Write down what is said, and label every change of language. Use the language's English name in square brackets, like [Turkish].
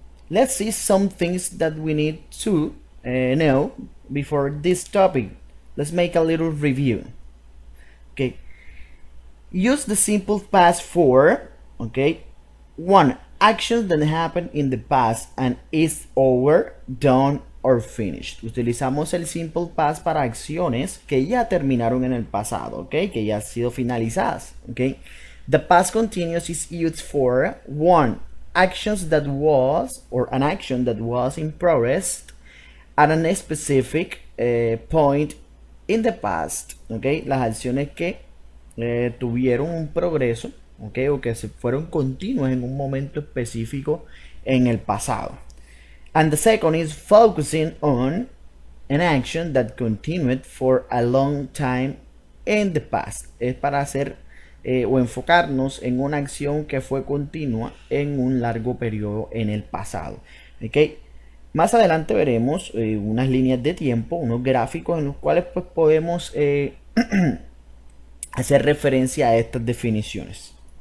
[English] Let's see some things that we need to know before this topic. Let's make a little review. Okay, use the simple past for, okay, one, actions that happen in the past and is over, done or finished. [Spanish] Utilizamos el simple past para acciones que ya terminaron en el pasado, okay, que ya han sido finalizadas, okay. [English] The past continuous is used for one, actions that was or an action that was in progress at a specific point in the past, okay. [Spanish] Las acciones que tuvieron un progreso, okay, o que se fueron continuas en un momento específico en el pasado. [English] And the second is focusing on an action that continued for a long time in the past. [Spanish] Es para hacer o enfocarnos en una acción que fue continua en un largo periodo en el pasado. Okay. Más adelante veremos unas líneas de tiempo, unos gráficos en los cuales pues, podemos hacer referencia a estas definiciones.